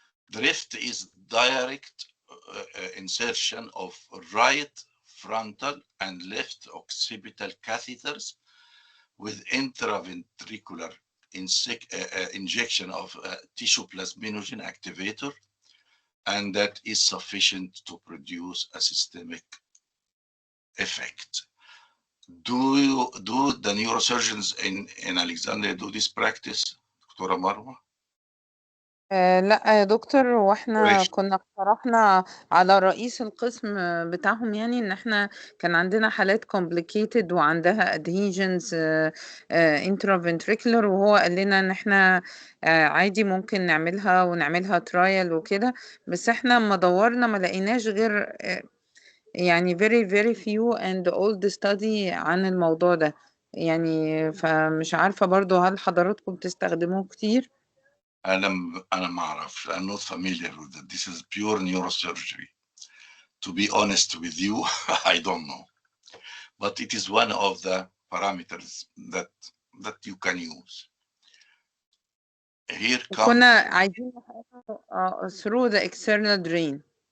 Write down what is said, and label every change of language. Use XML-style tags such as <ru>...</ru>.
<en>Drift is direct insertion of right frontal and left occipital catheters with intraventricular injection of tissue plasminogen activator, and that is sufficient to produce a systemic effect. Do the neurosurgeons in Alexandria do this practice, Dr. Marwa?</en> <ar>لا يا دكتور، واحنا</ar> <en>Correction.</en> <ar>كنا اقترحنا على رئيس القسم بتاعهم، يعني ان احنا كان عندنا حالات complicated وعندها adhesions intraventricular، وهو قال لنا ان احنا عادي ممكن نعملها ونعملها trial وكده، بس احنا لما دورنا ما لقيناش غير يعني</ar> <en>very very few and old study</en> <ar>عن الموضوع ده، يعني فمش عارفة برضو هل حضراتكم بتستخدموه كتير؟ أنا ما أعرف.</ar> <en>I'm not familiar with that. This is pure neurosurgery. To be honest with you, I don't know. But it is one of the parameters that you can use. Here comes</en> <ar>وكنا عايزين</ar> <en>through the external drain.</en>